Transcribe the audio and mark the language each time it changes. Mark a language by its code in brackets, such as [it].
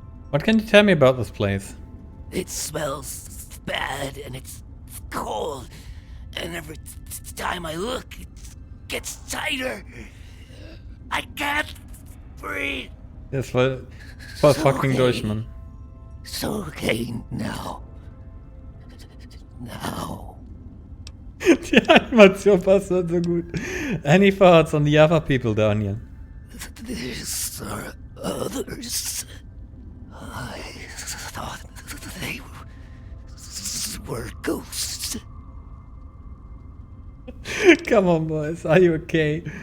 [en] What can you tell me about this place? It smells bad and it's cold, and every time I look, it gets tighter. I can't breathe. [de] Das ist voll fucking durch, man. [en] It's okay now. Now. [de] Die Animation passt halt so gut. [en] Any thoughts on the other people down here? These are others. I thought they were ghosts. Come on, boys. Are you okay?